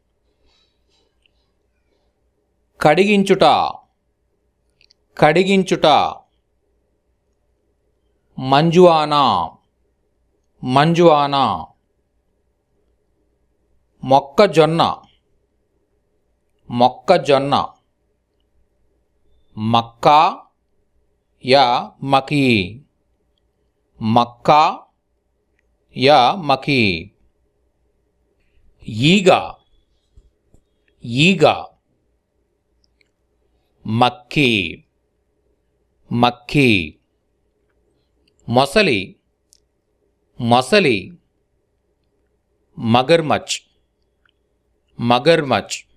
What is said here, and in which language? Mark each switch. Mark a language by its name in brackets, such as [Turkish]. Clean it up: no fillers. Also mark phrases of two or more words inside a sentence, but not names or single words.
[Telugu] కడిగించుట, కడిగించుట. [Hindi] मंजवाना, मंजवाना. [Telugu] మొక్కజొన్న, మొక్కజొన్న. [Hindi] మక్కా या मकी, मक्का या मकी. [Telugu] ఈగ, ఈగ. [Hindi] मक्खी, मक्खी. [Telugu] మొసలి, మొసలి. [Hindi] मगरमच्छ, मगरमच्छ.